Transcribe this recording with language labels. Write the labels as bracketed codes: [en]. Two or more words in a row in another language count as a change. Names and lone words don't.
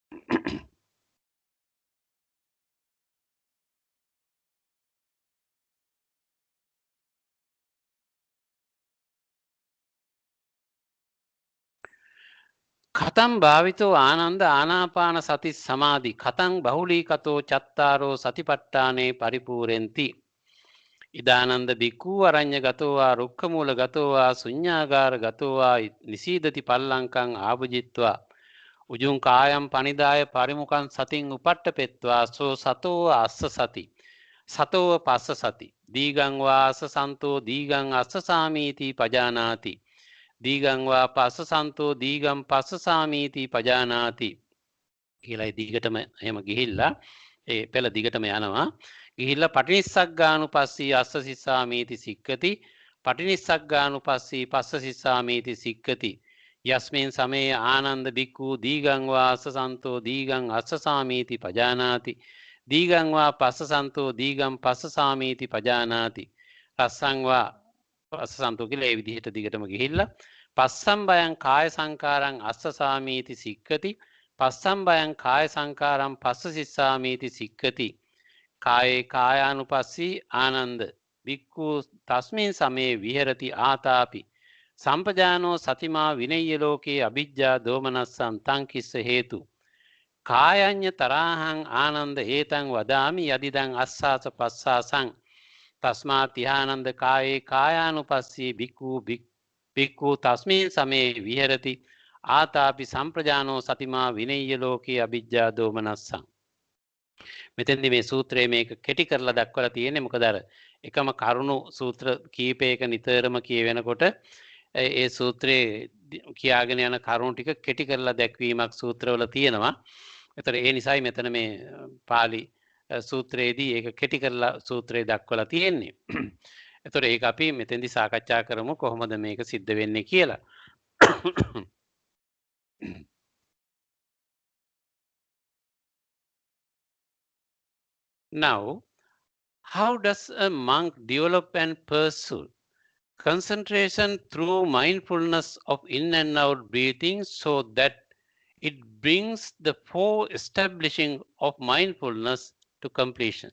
[pi] කතං භාවිතෝ ආනන්ද ආනාපාන සති සමාධි කතං බහුලීකතෝ චත්තාරෝ සතිපට්ඨානේ පරිපූර්ණති ඉදානන්ද බික්ඛු අරඤ්‍ය ගතෝවා රුක්ඛමූල ගතෝවා ශුඤ්ඤාගාර ගතෝවා නිසීදති පල්ලංකං ආභුජිත්වා උජුං කායම් පනිදාය පරිමුඛං සතින් උපට්ඨපෙත්වා සෝ සතෝ අස්ස සති සතෝ පස්ස සති දීගං වාස සන්තෝ දීගං අස්ස සාමීති පජානාති දීගං වා පස්ස සන්තෝ දීගං පස්ස සාමීති පජානාති [si] කියලායි දිගටම එහෙම ගිහිල්ලා ඒ පෙළ දිගටම යනවා ගිහිල්ලා [pi] පටිනිස්සග්ගානුපස්සී අස්ස සිස්සාමීති සික්කති පටිනිස්සග්ගානුපස්සී පස්ස සිස්සාමීති සික්කති යස්මින් සමේ ආනන්ද බික්ඛු දීගං වා අස්ස සන්තෝ දීගං අස්ස සාමීති පජානාති දීගං වා පස්ස සන්තෝ දීගං පස්ස සාමීති පජානාති රස්සං වා පස්ස සන්තෝ [si] කියලා ඒ විදිහට දිගටම ගිහිල්ලා [pi] පස්සම් බයං කාය සංකාරං අස්ස සාමීති සික්කති පස්සම් බයං කාය සංකාරං පස්ස සිස්සාමීති සික්කති කායේ කායානුපස්සී ආනන්ද බික්ඛු තස්මින් සමේ විහෙරති ආතාපි සම්පජානෝ සතිමා විනය්‍ය ලෝකේ අවිජ්ජා දෝමනස්සං තං කිස්ස හේතු කායඤ්ඤ තරහං ආනන්ද හේතං වදාමි යදිදං අස්සාස පස්සාසං තස්මා තිහානන්ද කායේ කායානුපස්සී බික්ඛු තස්මින් සමේ විහෙරති ආතාපි සම්ප්‍රජානෝ සතිමා විනය්‍ය ලෝකේ අවිජ්ජා දෝමනස්සං [si] මෙතෙන්දි මේ සූත්‍රයේ මේක කෙටි කරලා දක්වලා තියෙන්නේ මොකද අර එකම කරුණු සූත්‍ර කීපයක නිතරම කියවෙනකොට ඒ සූත්‍රයේ කියාගෙන යන කරුණු ටික කෙටි කරලා දැක්වීමක් සූත්‍රවල තියෙනවා. ඒතර ඒ නිසායි මෙතන මේ පාලි සූත්‍රයේදී ඒක කෙටි කරලා සූත්‍රය දක්වලා තියෙන්නේ. ඒතර ඒක අපි මෙතෙන්දි සාකච්ඡා කරමු කොහොමද මේක සිද්ධ වෙන්නේ කියලා. [en] Now, how does a monk develop and pursue concentration through mindfulness of in and out breathing so that it brings the four establishing of mindfulness to completion?